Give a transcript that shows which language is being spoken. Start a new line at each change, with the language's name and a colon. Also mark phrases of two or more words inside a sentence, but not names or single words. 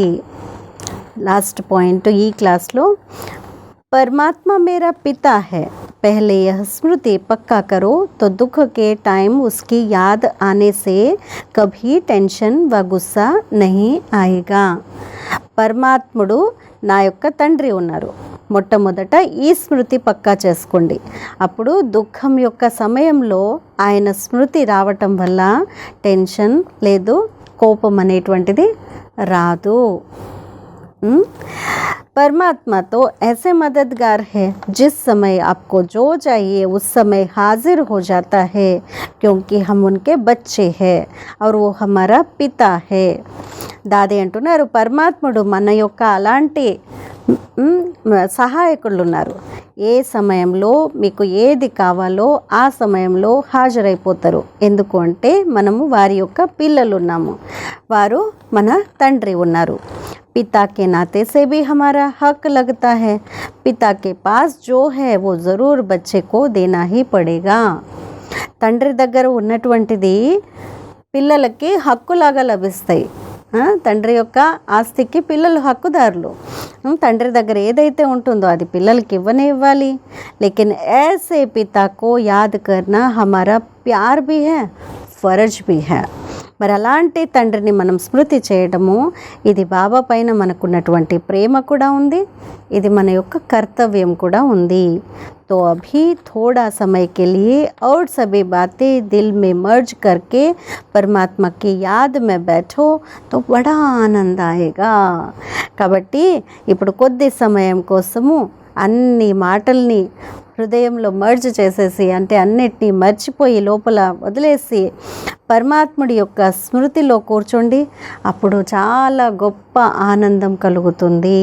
English: last point
Telugu: ఈ క్లాస్లో,
Hindi: परमात्मा मेरा पिता है, पहले यह स्मृति पक्का करो तो दुख के टाइम उसकी याद आने से कभी टेंशन व गुस्सा नहीं आएगा.
Telugu: పరమాత్ముడు నా యొక్క తండ్రి ఉన్నారు, మొట్టమొదట ఈ స్మృతి పక్కా చేసుకోండి. అప్పుడు దుఃఖం యొక్క సమయంలో ఆయన స్మృతి రావటం వల్ల టెన్షన్ లేదు, కోపం అనేటువంటిది రాదు.
Hindi: परमात्मा तो ऐसे मददगार है जिस समय आपको जो चाहिए उस समय हाजिर हो जाता है, क्योंकि हम उनके बच्चे हैं और वो हमारा पिता है.
Telugu: దాది అంటున్నారు పరమాత్ముడు మన యొక్క అలాంటి సహాయకులు ఉన్నారు. ఏ సమయంలో మీకు ఏది కావాలో ఆ సమయంలో హాజరైపోతారు. ఎందుకు అంటే మనము వారి యొక్క పిల్లలు ఉన్నాము, వారు మన తండ్రి ఉన్నారు.
Hindi: पिता के नाते से भी हमारा हक लगता है. पिता के पास जो है वो ज़रूर बच्चे को देना ही पड़ेगा.
Telugu: తండ్రి దగ్గర ఉన్నటువంటిది పిల్లలకి హక్కులాగా లభిస్తాయి. తండ్రి యొక్క ఆస్తికి పిల్లలు హక్కుదారులు. తండ్రి దగ్గర ఏదైతే ఉంటుందో అది పిల్లలకి ఇవ్వనే ఇవ్వాలి.
Hindi: लेकिन ऐसे पिता को याद करना हमारा प्यार भी है, फर्ज भी है.
Telugu: మరి అలాంటి తండ్రిని మనం స్మృతి చేయడము, ఇది బాబా పైన మనకున్నటువంటి ప్రేమ కూడా ఉంది, ఇది మన యొక్క కర్తవ్యం కూడా ఉంది.
Hindi: तो अभी थोड़ा समय के लिए और सभी बातें दिल में मर्ज करके परमात्मा की याद में बैठो तो बड़ा आनंद आएगा.
Telugu: కాబట్టి ఇప్పుడు కొద్ది సమయం కోసము అన్ని మాటల్ని హృదయంలో మర్జ్ చేసేసి, అంటే అన్నిటినీ మర్చిపోయి లోపల వదిలేసి పరమాత్ముడి యొక్క స్మృతిలో కూర్చోండి. అప్పుడు చాలా గొప్ప ఆనందం కలుగుతుంది.